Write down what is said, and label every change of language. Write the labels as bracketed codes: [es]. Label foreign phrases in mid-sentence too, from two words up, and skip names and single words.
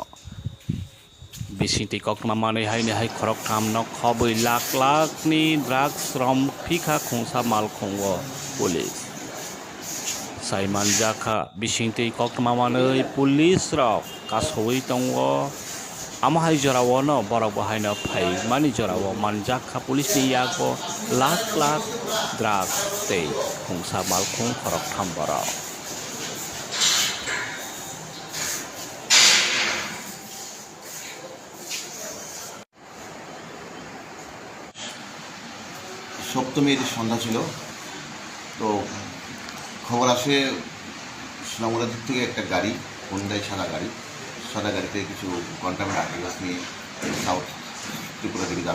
[trp] बिसिंति ककमा मानै हायनि हाय खरक थामनो खबै लाख लाखनि ड्राग्स रम फिखा खुंसा माल खुंगो पुलिस साइमान जाखा बिसिंति ककमा मानै पुलिस रक कासवै दङ आमाहाय जरावनो बरक बाहायनो फै मानि जराव मानजाखा पुलिसनि यागो लाख लाख ड्राग्स तै खुंसा माल खुं खरक थाम बराव [bn] সপ্তমীর সন্ধ্যা ছিল। তো খবর আসে সোনামুড়ার দিক থেকে একটা গাড়ি, হুন্ডাই সাদা গাড়িতে কিছু [en] contaminate articles [bn] নিয়ে সাউথ ত্রিপুরা দিকে যাবে।